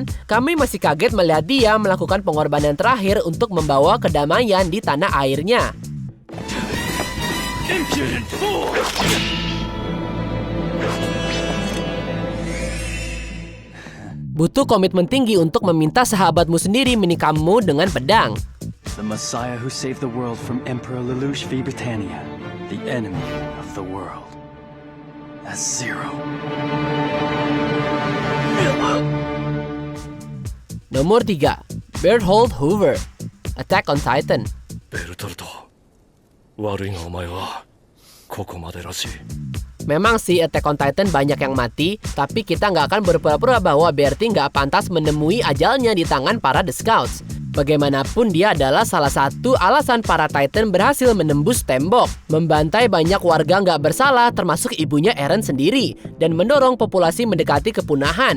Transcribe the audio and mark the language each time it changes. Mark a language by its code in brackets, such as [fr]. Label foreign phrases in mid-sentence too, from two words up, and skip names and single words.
[id] Kami masih kaget melihat dia melakukan pengorbanan terakhir untuk membawa kedamaian di tanah airnya. Butuh komitmen tinggi untuk meminta sahabatmu sendiri menikamu dengan pedang. [en] The Messiah who saved the world from Emperor Lelouch v Britannia, the enemy of the world. As Zero. [id] Nomor 3. Berthold Hoover, Attack on Titan. [ja] ベルトルト、悪いがお前はここまでらしい。 [id] Memang sih Attack on Titan banyak yang mati, tapi kita nggak akan berpura-pura bahwa Bertie nggak pantas menemui ajalnya di tangan para The Scouts. Bagaimanapun dia adalah salah satu alasan para Titan berhasil menembus tembok, membantai banyak warga nggak bersalah termasuk ibunya Eren sendiri, dan mendorong populasi mendekati kepunahan.